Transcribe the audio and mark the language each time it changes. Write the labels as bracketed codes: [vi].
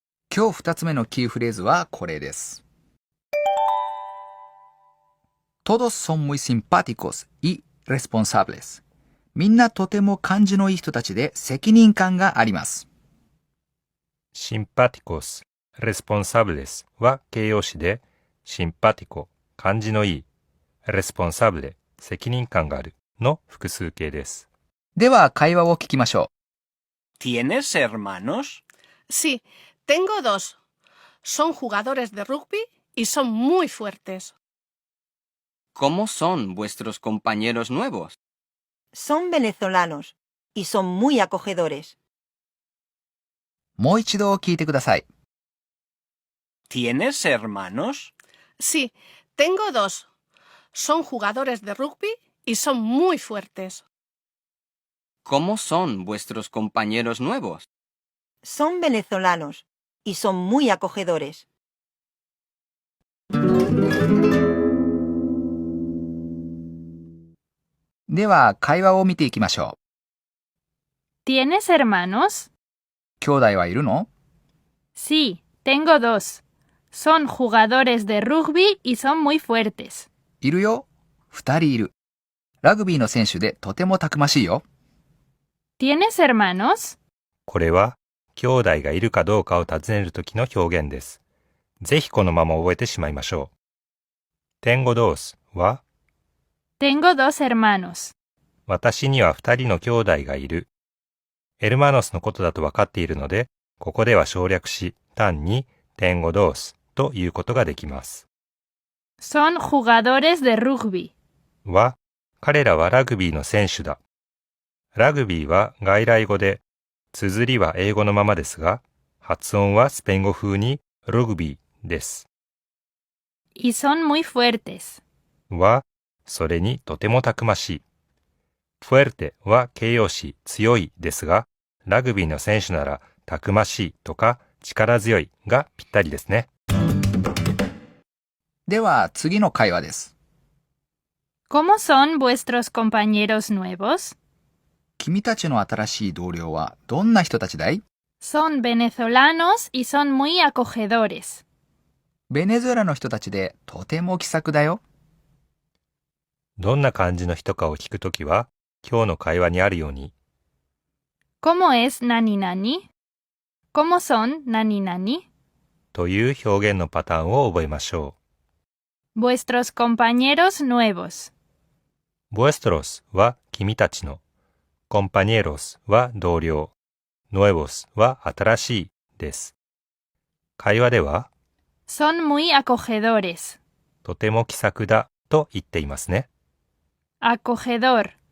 [ja] 今日2つ目のキーフレーズはこれです。 [es] Todos son muy simpáticos y responsables. [ja] みんなとても感じのいい人たちで責任感があります。 simpáticos, responsables は形容詞で、simpático、感じのいい、responsable、責任感があるの複数形です。では会話を聞きましょう。 [es] ¿Tienes hermanos? Sí, tengo dos. Son jugadores de rugby y son muy fuertes. ¿Cómo son vuestros compañeros nuevos? Son venezolanos y son muy acogedores. [ja] もう一度聞いてください。 [es] ¿Tienes hermanos? Sí, tengo dos. Son jugadores de rugby y son muy fuertes. ¿Cómo son vuestros compañeros nuevos? Son venezolanos y son muy acogedores. [ja] では会話を見ていきましょう。 [es] ¿Tienes hermanos? [ja] 兄弟はいるの？ [es] Sí, tengo dos. Son jugadores de rugby y son muy fuertes. [ja] いるよ。2人いる。ラグビーの選手でとてもたくましいよ。 [es] ¿Tienes hermanos? [ja] これは、兄弟がいるかどうかを尋ねるときの表現です。ぜひこのまま覚えてしまいましょう。 tengo dos は、 [es] Tengo dos hermanos. [ja] 私には2人の兄弟がいる。エルマノスのことだと分かっているので、ここでは省略し、単に tengo dos ということができます。 [es] Son jugadores de rugby. [ja] は、彼らはラグビーの選手だ。ラグビーは外来語で、綴りは英語のままですが、発音はスペイン語風にルグビーです。 [es] Y son muy fuertes. [ja] は、それにとてもたくましい。fuerte は形容詞強いですが、ラグビーの選手ならたくましいとか力強いがぴったりですね。では次の会話です。 [es] ¿Cómo son vuestros compañeros nuevos? [ja] 君たちの新しい同僚はどんな人たちだい？ [es] Son venezolanos y son muy acogedores. [ja] ベネズエラの人たちでとても気さくだよ。どんな感じの人かを聞くときは、今日の会話にあるように、 [es] ¿Cómo es nani nani? ¿Cómo son nani nani? [ja] という表現のパターンを覚えましょ [es] Vuestros compañeros nuevos. [ja] う。 vuestros は君たちの、compañeros は同僚、nuevos は新しいです。会話では、 [es] Son muy acogedores. [ja] とても気さくだと言っていますね。 [es] Acogedor.